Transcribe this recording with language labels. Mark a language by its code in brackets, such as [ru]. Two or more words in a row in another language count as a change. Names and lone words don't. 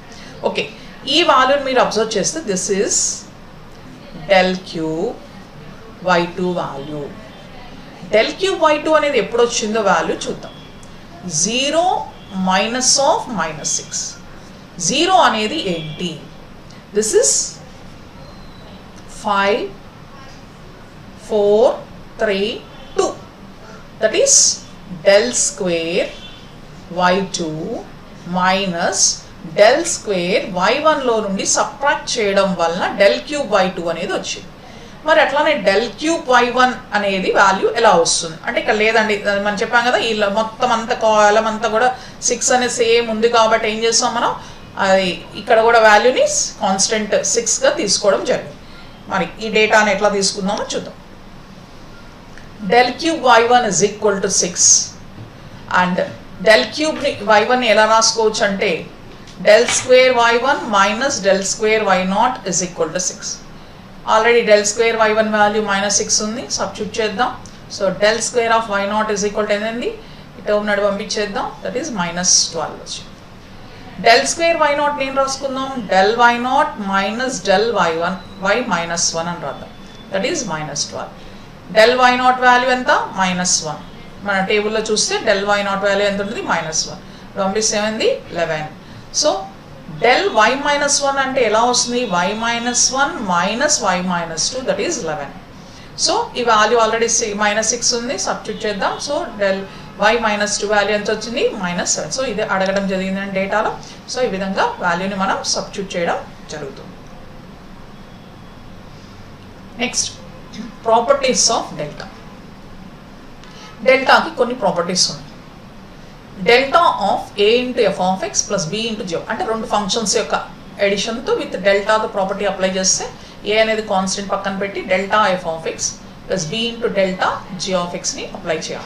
[te] ఓకే, ఈ వాల్యూని మీరు అబ్జర్వ్ చేస్తే [en] this is del cube y2 value. [te] del cube y2 అనేది ఎప్పుడు వచ్చిందో వాల్యూ చూద్దాం. [en] 0 minus of -6. [te] 0 అనేది ఏంటి? [en] this is 5 4 3 2. that is [te] del square y2 మైనస్ del square y1 లో నుండి సబ్ట్రాక్ట్ చేయడం వలన del cube y2 అనేది వచ్చింది. మరి అట్లానే del cube y1 అనేది వాల్యూ ఎలా వస్తుంది అంటే ఇక్కడ లేదండి, మనం చెప్పాం కదా ఈ మొత్తం అంతా కాలం అంతా కూడా 6 అనేది సేమ్ ఉంది కాబట్టి ఏం చేస్తాం మనం, అది ఇక్కడ కూడా వాల్యూని కాన్స్టెంట్ 6గా తీసుకోవడం జరిగింది. మరి ఈ డేటాని ఎట్లా తీసుకుందామో చూద్దాం. del cube y1 [en] is equal to [te] 6 అండ్ del cube y1 ఎలా రాసుకోవచ్చు అంటే del square y1 మైనస్ del square y0 [en] is equal to [te] 6. ఆల్రెడీ del square y1 వాల్యూ -6 ఉంది, సబ్స్టిట్యూట్ చేద్దాం. [en] సో del square of y0 is equal to [te] ఏంటండి, ఇటు ఉన్నట్టు పంపించేద్దాం, [en] that is [te] -12 వచ్చింది. del square y0 నేను రాసుకుందాం, del y0 మైనస్ del y1 y -1 అని రాద్దాం, [en] that is -12. [te] del y0 వాల్యూ ఎంత, -1. మన టేబుల్లో చూస్తే del y0 వాల్యూ ఎంత ఉంటుంది, -1. పంపిస్తే ఏమైంది 11. సో del y -1 అంటే ఎలా వస్తుంది, y -1 మైనస్ y -2 [en] that is [te] 11. సో ఈ వాల్యూ ఆల్రెడీ -6 ఉంది, సబ్స్టిట్యూట్ చేద్దాం. సో del y -2 వాల్యూ ఎంత వచ్చింది, -7. సో ఇది అడగడం జరిగిందండి డేటాలో. సో ఈ విధంగా వాల్యూని మనం సబ్స్టిట్యూట్ చేయడం జరుగుతుంది. [en] next properties of delta. [te] డెల్టాకి కొన్ని ప్రాపర్టీస్ ఉన్నాయి. [en] delta of a into f of x plus b into g, [te] అంటే రెండు ఫంక్షన్స్ యొక్క ఎడిషన్తో విత్ డెల్టాతో ప్రాపర్టీ అప్లై చేస్తే a అనేది కాన్స్టెంట్ పక్కన పెట్టి [en] delta f of x plus b into delta g [te] ఆఫ్ ఎక్స్ని అప్లై చేయాలి.